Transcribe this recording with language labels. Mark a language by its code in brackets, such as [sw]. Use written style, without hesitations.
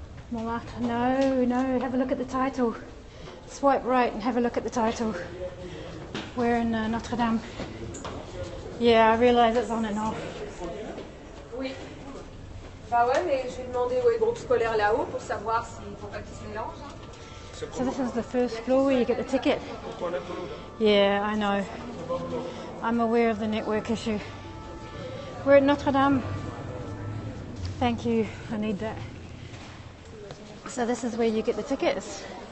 [en] No, have a look at the title. Swipe right and have a look at the title. We're in Notre Dame. Yeah, I realise it's on and off. [fr] Oui. Bah ouais, mais je vais demander au groupe scolaire là-haut pour savoir s'il faut pas qu'ils se mélangent. [en] So this is the first floor where you get the ticket. Yeah, I know. I'm aware of the network issue. We're at Notre Dame. Thank you, I need that. So this is where you get the tickets.